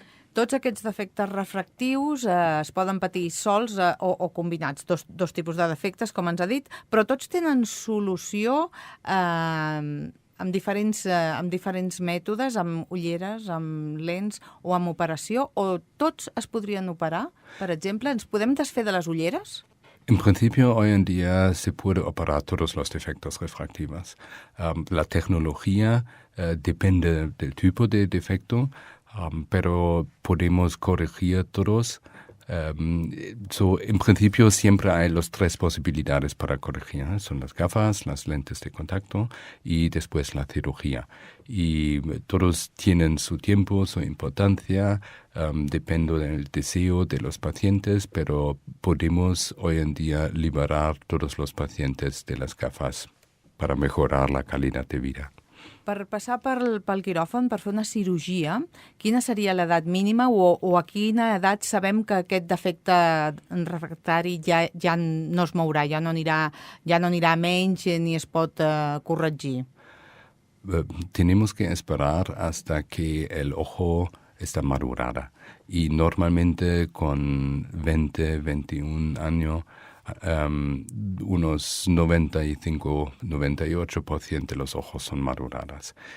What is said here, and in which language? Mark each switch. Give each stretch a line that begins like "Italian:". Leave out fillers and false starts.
Catalan: Tots aquests defectes refractius es poden patir sols o combinats, dos tipus de defectes, com ens ha dit, però tots tenen solució amb diferents mètodes, amb ulleres, amb lents o amb operació, o tots es podrien operar? Per exemple, ens podem desfer de les ulleres?
Spanish: En principio, hoy en día se puede operar todos los defectos refractivos. La tecnología depende del tipo de defecto, pero podemos corregir todos. En principio siempre hay las tres posibilidades para corregir. Son las gafas, las lentes de contacto y después la cirugía. Y todos tienen su tiempo, su importancia, depende del deseo de los pacientes, pero podemos hoy en día liberar todos los pacientes de las gafas para mejorar la calidad de vida.
Catalan: Per passar pel quiròfan, per fer una cirurgia, quina seria l'edat mínima o a quina edat sabem que aquest defecte refractari ja no es mourà, ja no anirà menys ni es pot corregir?
Spanish: Tenemos que esperar hasta que el ojo está madurada, y normalmente con 20, 21 años unos 95-98% de los ojos son maduradas.